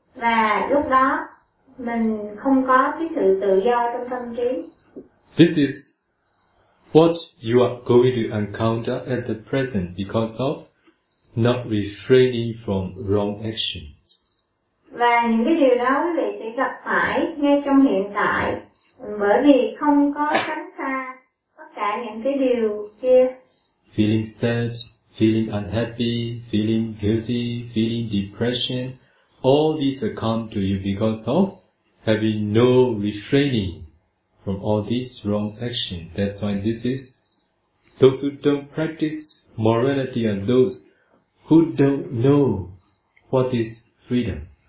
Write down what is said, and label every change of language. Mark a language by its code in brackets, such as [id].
[vi] Và lúc đó mình không có cái sự tự do trong tâm trí. [en] This is what you are going to encounter at the present because of not refraining from wrong actions. [vi] Và những cái điều đó quý vị sẽ gặp phải ngay trong hiện tại bởi vì không có tránh xa tất cả những cái điều kia. [en] Feeling sad, feeling unhappy, feeling guilty, feeling depression, all these will come to you because of having no refraining from all these wrong actions. That's why this is those who don't practice morality and those who don't know what is freedom.